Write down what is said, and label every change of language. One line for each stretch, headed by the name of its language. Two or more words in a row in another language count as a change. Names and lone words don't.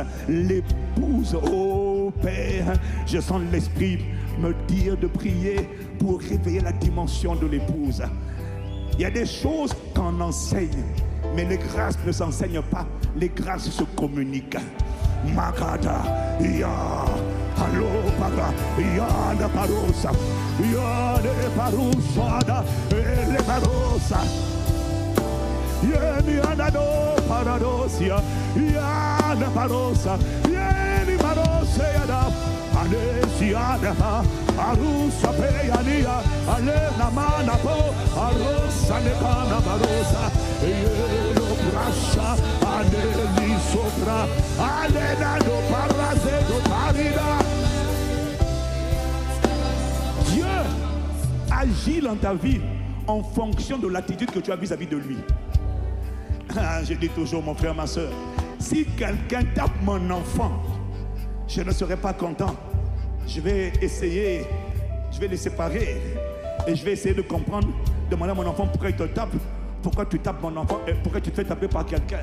French: L'épouse, oh Père, je sens l'Esprit me dire de prier pour réveiller la dimension de l'épouse. Il y a des choses qu'on enseigne, mais les grâces ne s'enseignent pas, les grâces se communiquent. Magada, ya, Allo para, Yana Parosa, Yane Parusada, Ele Parosa, Yeni Anado Paradosia, Yana Parosa, Yeni Parosa Yada, Anesiada, Arusa Peyania, Alena Manapo, Arosa Nepana Barosa, Yelo Brasha, Aneli Sopra, Alena do Parazedo Parida. Dieu agit dans ta vie en fonction de l'attitude que tu as vis-à-vis de lui. Je dis toujours, mon frère, ma soeur, si quelqu'un tape mon enfant, je ne serai pas content. Je vais essayer, je vais les séparer et je vais essayer de comprendre, demander à mon enfant pourquoi il te tape, pourquoi tu tapes mon enfant et pourquoi tu te fais taper par quelqu'un.